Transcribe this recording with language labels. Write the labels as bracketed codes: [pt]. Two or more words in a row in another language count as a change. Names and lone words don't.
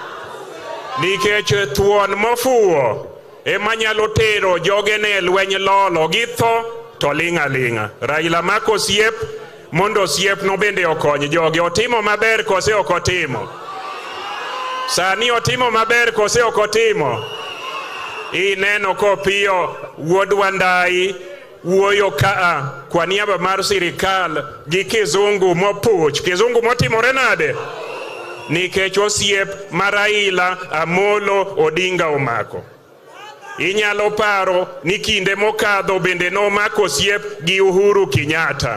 [luo] Nikech thuon mofuwo ema nyalo tero jogene lweny lolo gi tho to ling'a. Raila mako osiep mondo osiep no bende okony joge. Otimo maber kose ok otimo? Sani otimo maber kose ok otimo? Ineno kopiyo wuod Wandai wuoyo kaa kwa niaba mar sirikal gi kizungu mopuch. Kizungu motimore nade? Nikech osiep mar Raila Amolo Odinga omako. Inyalo paro ni kinde mokadho bende nomako osiep gi Uhuru Kenyatta.